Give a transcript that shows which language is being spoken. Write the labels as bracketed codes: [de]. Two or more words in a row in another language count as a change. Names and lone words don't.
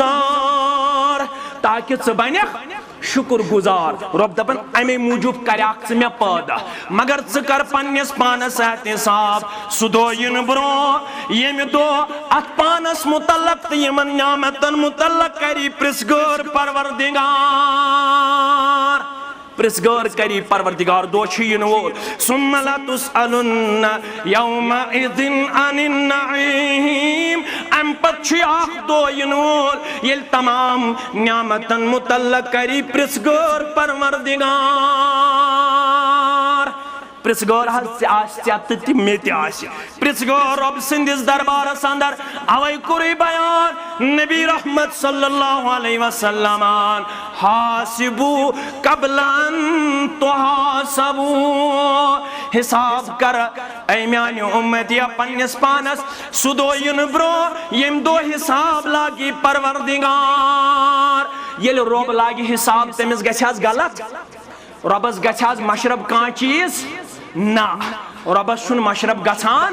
[ks] گُزار تاکہِ ژٕ بنکھ شُکر گُزار رۄب دپان امے موٗجوٗب کریکھ ژٕ مےٚ پٲدٕ مگر ژٕ کر پننِس پانس احتِساب سُہ دۄہ یِنہٕ برونٛہہ ییٚمہِ دۄہ اتھ پانس متعلق تہٕ یِمن نعمتن متعلق کری پرژھگٲر پرژھگٲر کری پروردگار دۄہ چھُ یِنہٕ وول [ar] ثم لتسألن یومئذ عن النعیم [ks] امہِ پتہٕ چھُ اکھ دۄہ یِنہٕ وول ییٚلہِ تمام نعمتن متعلق کری پرژھگٲر پروردگار پرژھگٲر حظ ژےٚ آسہِ ژےٚ تہِ مےٚ تہِ آسہِ پرژھگٲر رۄب سٕنٛدِس دربارس اندر اوے کوٚرُے بیان نبی رحمت [ar] صلی اللہ علیہ وسلمن حاسبو قبل ان [ks] تحاسبو حساب کر اے میانہِ اُمتیا پننِس پانس سُہ دۄہ یِنہٕ برونٛہہ ییٚمہِ دۄہ حساب لاگی پروردگار ییٚلہِ رۄب لاگہِ حساب تٔمِس گژھِ حظ غلط رۄبس گژھِ حظ مشرب کانٛہہ چیٖز نہ ربس چھن مشرب گژھان